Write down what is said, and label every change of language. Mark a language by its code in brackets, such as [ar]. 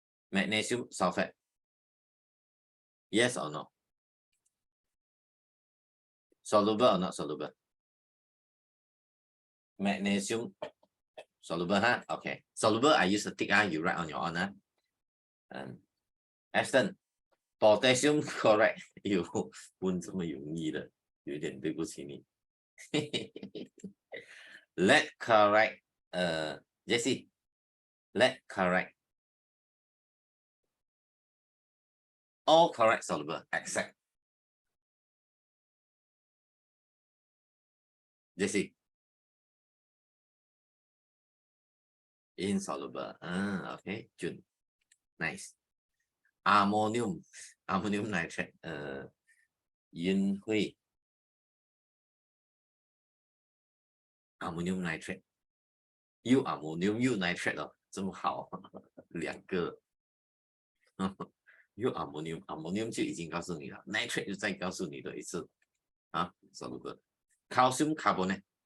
[en] Magnesium sulfate. Yes or no? Soluble or not soluble? Magnesium soluble, huh? Okay. Soluble, I use a tick, you write on your own. Ashton, potassium correct. [zh] 有问这么容易的，有点对不起你。 [en] Let correct. Jesse. Let correct. All correct soluble except Jesse. Insoluble. Okay. June. Nice. Ammonium nitrate. Yin Hui. Ammonium nitrate. You ammonium, you nitrate [zh] 哦，这么好，两个。 [en] You ammonium [zh] 就已经告诉你了 ，nitrate 就再告诉你的一次啊，soluble。Calcium carbonate。